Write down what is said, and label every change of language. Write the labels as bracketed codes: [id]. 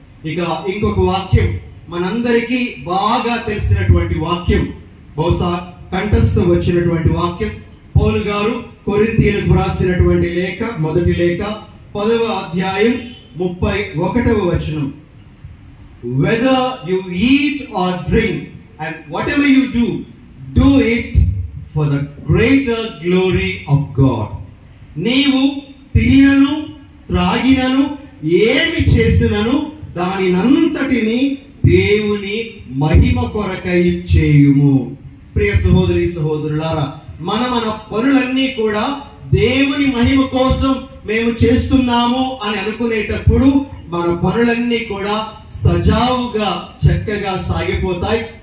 [te] ఇక ఇంకొక వాక్యం మనందరికీ బాగా తెలిసినటువంటి వాక్యం, బహుశా కంఠస్థం వచ్చినటువంటి వాక్యం, పౌలు గారు కొరింథీయులకు రాసినటువంటి లేఖ, మొదటి లేఖ 10వ అధ్యాయం 31వ వచనం. [en] Whether you eat or drink and whatever you do, do it for the greater glory of God. [te] నీవు తినను త్రాగినను ఏమి చేసినను దానినంతటిని దేవుని మహిమ కొరకై చేయుము. ప్రియ సహోదరి సహోదరులారా, మన పనులన్నీ కూడా దేవుని మహిమ కోసం మేము చేస్తున్నాము అని అనుకునేటప్పుడు మన పనులన్నీ కూడా సజావుగా చక్కగా సాగిపోతాయి.